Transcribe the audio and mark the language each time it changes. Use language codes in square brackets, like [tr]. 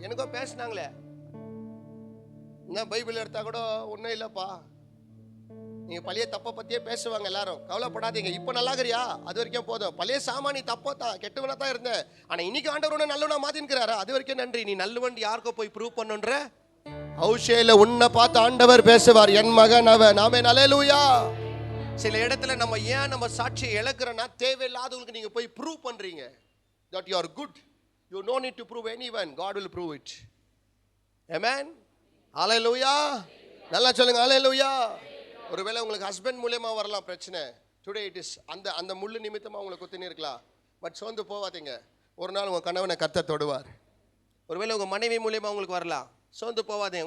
[ta] எனக்கும் பேசினாங்களே, என்ன பைபிள் எடுத்தா கூட ஒன்றும் இல்லைப்பா, நீங்க பழைய தப்பை பத்தியே பேசுவாங்க எல்லாரும். கவலைப்படாதீங்க, இப்போ நல்லா இருக்கிறியா, அது வரைக்கும் போதும். பழைய சாமானி தப்பா தான், கெட்டவனா தான் இருந்தேன், ஆனா இன்னைக்கு ஆண்டவர் நல்லவனா மாத்தின்னுக்கிறாரா, அது வரைக்கும் நன்றி. நீ நல்லவன் யாருக்கோ போய் ப்ரூவ் பண்ணுன்ற ஹவுஷேல உன்னை பார்த்து ஆண்டவர் பேசுவார், என் மகன் அவன். ஆமென். ஹல்லேலூயா. சில இடத்துல நம்ம ஏன் நம்ம சாட்சியை இழக்கிறோம்னா, தேவையில்லாதவங்களுக்கு நீங்க போய் ப்ரூவ் பண்றீங்க [en] that you are good. You no need to prove anyone, God will prove it. [ta] ஆமென். ஹalleluya. நல்லா சொல்லுங்க ஹalleluya. ஒருவேளை உங்களுக்கு ஹஸ்பண்ட் மூலமா வரலாம் பிரச்சனை. [en] today it is [ta] அந்த முள்ளு நிமித்தமா உங்களுக்கு குத்தினே இருக்கலாம். பட் சோர்ந்து போவாதீங்க. ஒரு நாள் உங்க கணவனை கர்த்தர் தொடுவார். ஒருவேளை உங்க மனைவி மூலமா உங்களுக்கு வரலாம். சோர்ந்து போவாதீங்க.